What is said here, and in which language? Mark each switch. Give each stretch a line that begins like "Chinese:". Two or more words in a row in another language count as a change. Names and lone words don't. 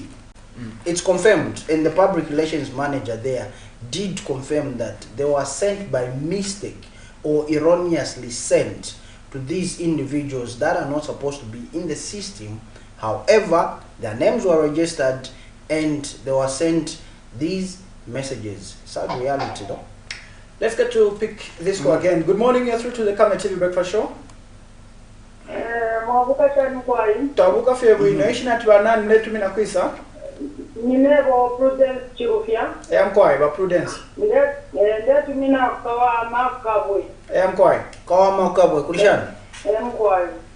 English: It's confirmed, and the public relations manager there did confirm that they were sent by mistake or erroneously sent to these individuals that are not supposed to be in the system. However, their names were registered and they were sent these messages. Sad reality though. Let's get to pick this call again. Good morning, you're through to the Camnet TV Breakfast Show.
Bemba: Tabuka febu inaishi ati banani netu mina kwisa? Ninebo Prudence Chirufia. Mkwai ba Prudence. Netu mina kawa makabwe. Mkwai. Kawa makabwe kulishana? Mkwai.